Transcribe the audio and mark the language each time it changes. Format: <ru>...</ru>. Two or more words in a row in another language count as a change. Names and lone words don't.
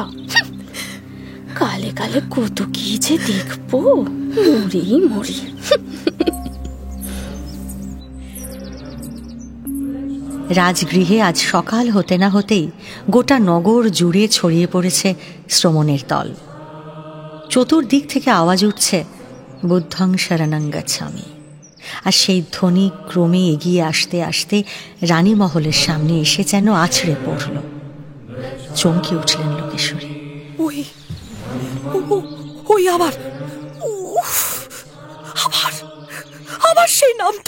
<bn>কালে কালে কত কি যে দেখবো, মরি মরি। রাজগৃহে আজ সকাল হতে না হতেই গোটা নগর জুড়ে ছড়িয়ে পড়েছে শ্রমণের দল। চতুর্দিক থেকে আওয়াজ উঠছে</bn> <pi>বুদ্ধং শরণং গচ্ছামি।</pi> <bn>আর সেই ধ্বনি ক্রমে এগিয়ে আসতে আসতে রানী মহলের সামনে এসে যেন আছড়ে পড়ল। চমকে উঠলেন লোকেশ্বরী। ওই ওই আবার আবার আবার সেই নামটা!</bn>